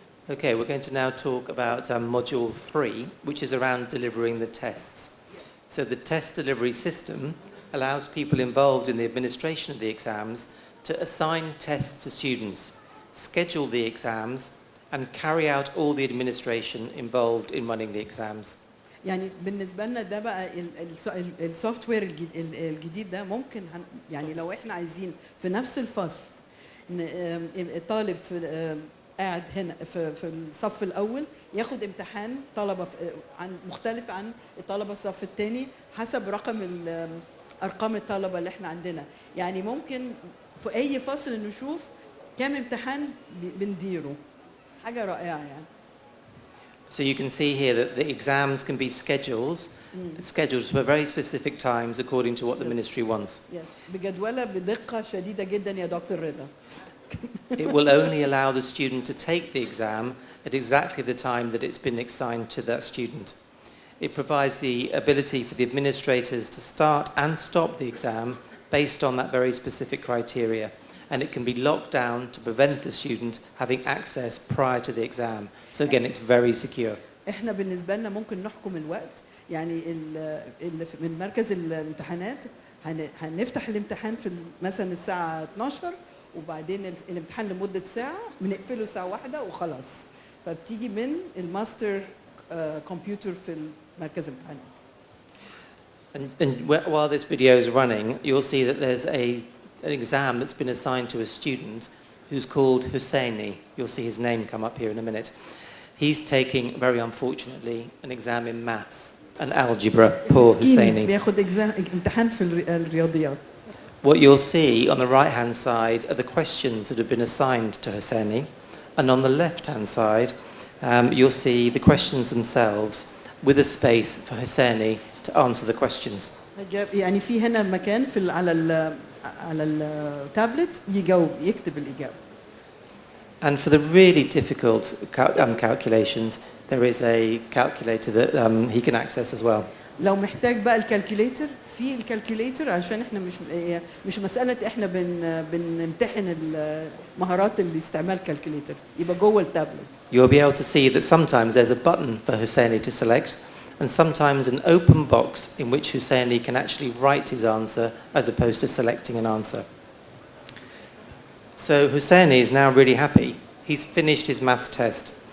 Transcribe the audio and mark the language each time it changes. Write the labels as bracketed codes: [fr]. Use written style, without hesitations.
[en] Okay, we're going to now talk about module 3, which is around delivering the tests. So the test delivery system allows people involved in the administration of the exams to assign tests to students, schedule the exams, and carry out all the administration involved in running the exams. [ar] يعني بالنسبه لنا ده بقى السوفت وير الجديد ده ممكن يعني لو احنا عايزين في نفس الفصل الطالب قاعد هنا في الصف الاول ياخد امتحان طلبه مختلف عن الطلبه الصف الثاني حسب ارقام الطلبه اللي احنا عندنا. يعني ممكن في اي فصل نشوف كام امتحان بنديره. حاجه رائعه يعني. [en] So you can see here that the exams can be scheduled for very specific times according to what the ministry wants. Yes. [ar] بجدولة بدقة شديدة جدا يا دكتور رضا. [en] It will only allow the student to take the exam at exactly the time that it's been assigned to that student. It provides the ability for the administrators to start and stop the exam based on that very specific criteria. and it can be locked down to prevent the student having access prior to the exam. So again, it's very secure. [ar] احنا بالنسبه لنا ممكن نحكم الوقت، يعني من مركز الامتحانات هنفتح الامتحان في مثلا الساعه 12 وبعدين الامتحان لمده ساعه بنقفله ساعه واحده وخلاص، فبتيجي من الماستر كمبيوتر في مركز الامتحانات. [en] And while this video is running, you'll see that there's an exam that's been assigned to a student who's called Husseini. You'll see his name come up here in a minute. He's taking, very unfortunately, an exam in maths and algebra. Poor Husseini. [ar] بياخد امتحان في الرياضيات. [en] What you'll see on the right-hand side are the questions that have been assigned to Husseini, and on the left-hand side, you'll see the questions themselves with a space for Husseini to answer the questions. [ar] يعني في هنا مكان في على التابلت يجاوب يكتب الإجابة. [en] And for the really difficult calculations, there is a calculator that he can access as well. [ar] لو محتاج بقى الكالكوليتر، في الكالكوليتر عشان احنا مش مسألة احنا بنمتحن المهارات اللي استعمال كالكوليتر، يبقى جوه التابلت. [en] You'll be able to see that sometimes there's a button for Husseini to select, and sometimes an open box in which Husseini can actually write his answer as opposed to selecting an answer. So Husseini is now really happy. He's finished his maths test.